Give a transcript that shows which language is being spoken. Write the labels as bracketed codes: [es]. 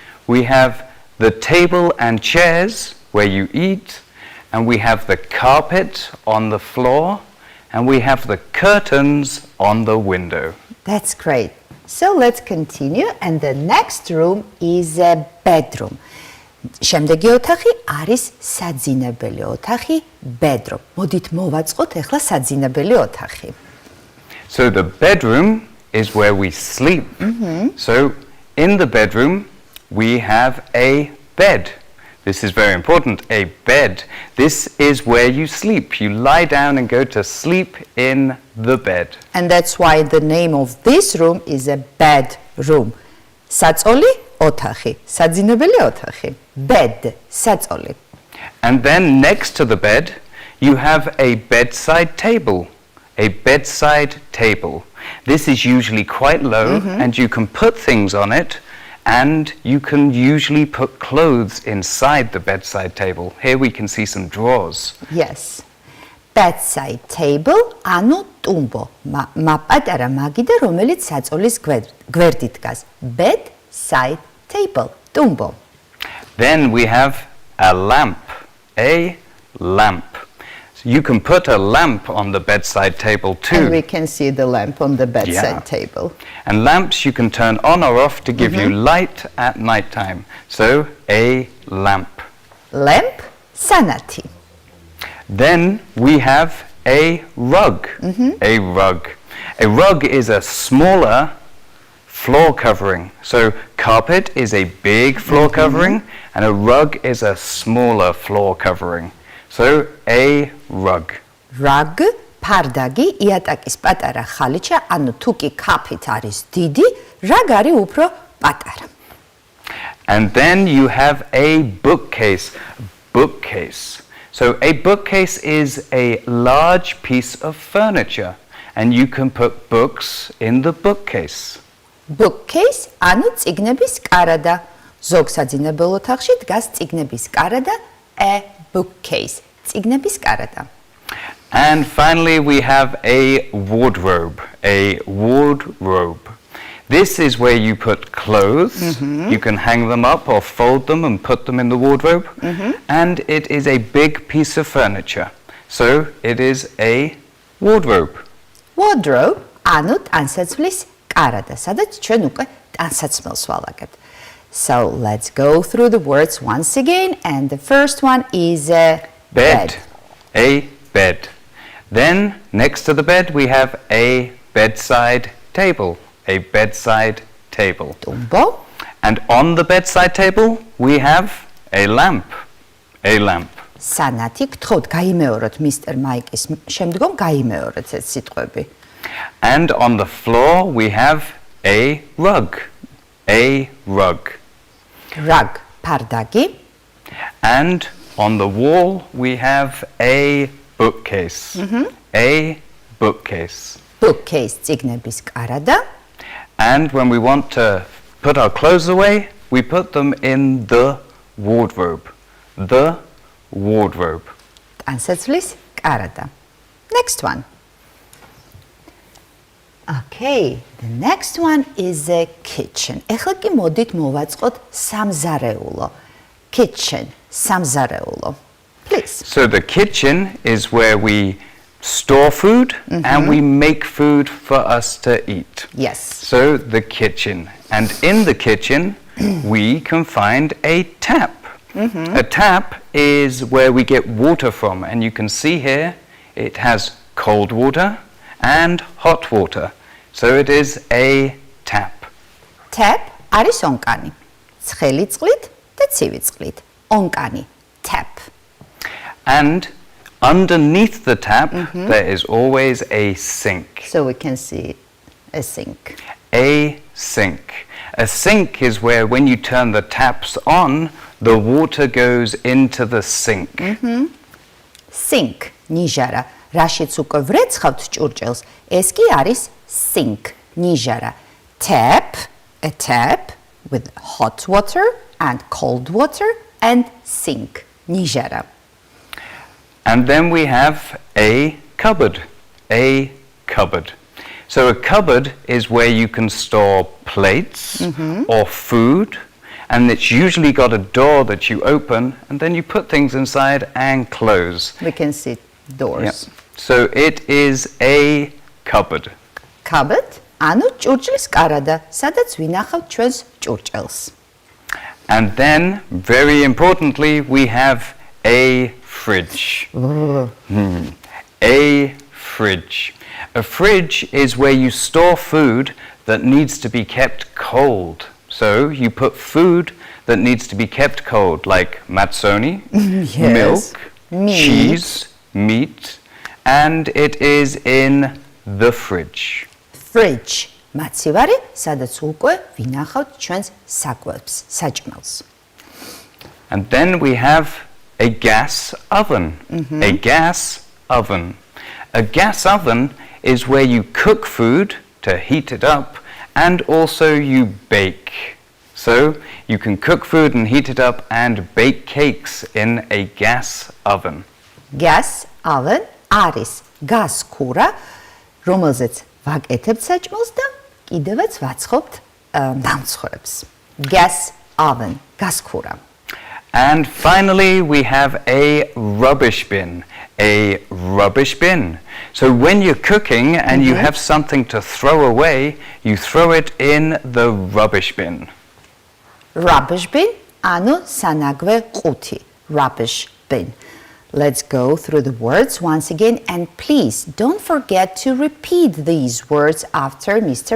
[en] We have the table and chairs where you eat, and we have the carpet on the floor, and we have the curtains on the window. That's great. So let's continue, and the next room is a bedroom. [ka] შემდეგი ოთახი არის საძინებელი ოთახი, bedroom. მოდით მოვაწყოთ ახლა საძინებელი ოთახი. [en] So the bedroom is where we sleep. So in the bedroom, we have a bed. This is very important, a bed. This is where you sleep. You lie down and go to sleep in the bed. And that's why the name of this room is a bedroom. [ka] საწოლი ოთახი, საძინებელი ოთახი. Bed, საწოლი. [en] And then next to the bed, you have a bedside table. A bedside table. This is usually quite low and you can put things on it and you can usually put clothes inside the bedside table. Here we can see some drawers. Yes. [ka] Bedside table, ანუ ტუმბო. მაპატარა მაგიდა, რომელიც საწოლის გვერდით დგას. [en] Bedside table, ტუმბო. Then we have a lamp. A lamp. So you can put a lamp on the bedside table too. And we can see the lamp on the bedside table. And lamps you can turn on or off to give you light at night time. So a lamp. [ka] Lamp, სანათი. [en] Then we have a rug. A rug. A rug is a smaller floor covering. So carpet is a big floor covering and a rug is a smaller floor covering. So a rug. [ka] Rug, ფარდაგი, იატაკის პატარა ხალიჩა, ანუ თუ კი carpet არის დიდი, rug არის უფრო პატარა. [en] And then you have a bookcase. Bookcase. So a bookcase is a large piece of furniture and you can put books in the bookcase. [ka] Bookcase, ანუ წიგნების კარადა. ზოგ საძინებელ ოთახში დგას წიგნების კარადა, a bookcase. წიგნების კარადა. [en] And finally we have a wardrobe. A wardrobe. This is where you put clothes. You can hang them up or fold them and put them in the wardrobe. And it is a big piece of furniture. So it is a wardrobe. [ka] Wardrobe, ანუ ტანსაცმლის კარადა, სადაც ჩვენ უკვე ტანსაცმელს ვალაგებთ. [en] So let's go through the words once again, and the first one is a Bed. A bed. Then next to the bed we have a bedside table. A bedside table. [ka] ტუმბო. [en] And on the bedside table we have a lamp. A lamp. [ka] სანათი, გთხოვთ გაიმეოროთ მისტერ მაიკის შემდგომ გაიმეოროთ ეს სიტყვები. [en] And on the floor we have a rug. A rug. [ka] Rug, ფარდაგი. [en] And on the wall we have a bookcase. A bookcase. [ka] Bookcase, წიგნების კარადა. [en] And when we want to put our clothes away, we put them in the wardrobe. The wardrobe. [ka] ტანსაცმლის კარადა. [en] Next one. Okay, the next one is a kitchen. [ka] ეხლა კი მოდით მოვაწყოთ სამზარეულო. Kitchen, სამზარეულო. [en] Please. So the kitchen is where we store food and we make food for us to eat. Yes. So the kitchen. And in the kitchen we can find a tap. A tap is where we get water from, and you can see here it has cold water and hot water. So it is a tap. [ka] Tap არის ონკანი. ცხელი წყლით და ცივი წყლით. ონკანი, tap. [en] And underneath the tap there is always a sink. So we can see a sink. A sink. A sink is where when you turn the taps on, the water goes into the sink. [ka] Sink, ნიჟარა. რაშიც უკვე ვრეცხავთ ჭურჭელს, ეს კი არის sink, ნიჟარა. [en] Tap, a tap with hot water and cold water and sink, ნიჟარა. And then we have a cupboard. A cupboard. So a cupboard is where you can store plates or food, and it's usually got a door that you open and then you put things inside and close. We can see doors. So it is a cupboard. Cupboard, ანუ ჭურჭლის კარადა, სადაც ვინახავთ ჩვენს ჭურჭელს. And then, very importantly, we have a fridge. A fridge. A fridge is where you store food that needs to be kept cold. So you put food that needs to be kept cold, like mazzoni, Yes. milk, cheese, meat, and it is in the fridge. Fridge. [ka] მაცივარი, სადაც უკვე ვინახავთ ჩვენს საკვებს, საჭმელს. [en] And then we have a gas oven. A gas oven. A gas oven is where you cook food to heat it up and also you bake. So you can cook food and heat it up and bake cakes in a gas oven. [ka] Gas oven არის გასქურა, რომელზეც ვაკეთებთ საჭმელს და კიდევაც ვაცხობთ დამცხრებს. [en] Gas oven, გასქურა. And finally, we have a rubbish bin. A rubbish bin. So when you're cooking and you have something to throw away, you throw it in the rubbish bin. [ka] Rubbish bin, ანუ სანაგვე ყუთი. [en] Rubbish bin. Let's go through the words once again and please don't forget to repeat these words after Mr.